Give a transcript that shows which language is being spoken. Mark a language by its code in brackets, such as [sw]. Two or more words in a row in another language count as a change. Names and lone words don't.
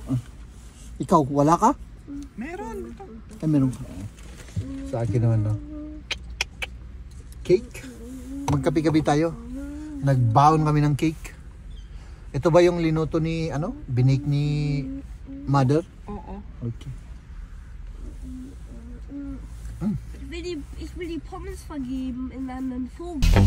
[tl] Ikaw, wala ka? Meron. Ay, meron ka. Sa akin naman, Cake. Magkapi-kapi tayo. Nagbaon kami ng cake. Ito ba yung linuto ni, binake ni mother? Oo. Okay. [de] Ich will die Pommes vergeben in einen Vogel.